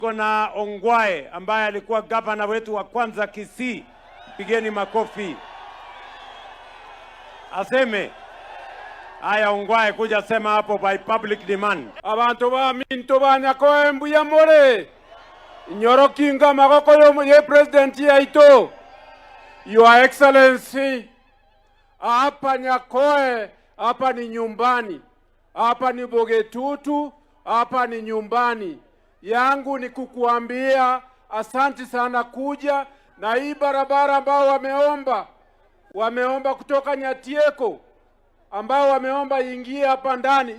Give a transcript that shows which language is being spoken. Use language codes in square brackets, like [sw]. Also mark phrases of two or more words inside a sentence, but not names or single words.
[sw] Tuko na Ongwae ambaye alikuwa gavana wetu wa kwanza Kisii. Pigeni makofi. Aseme. Aya, Ongwae kuja sema hapo [en] by public demand. [guz] Abantu ba minto banyako mbuya more. Nyorokinga magoko yo president yaito. [en] Your Excellency, [sw] hapa Nyakoe, hapa ni nyumbani. Hapa ni Bogetutu, hapa ni nyumbani. Yangu ni kukuambia asanti sana kuja na hii barabara ambao wameomba kutoka Nyatieko, ambao wameomba ingie hapa ndani.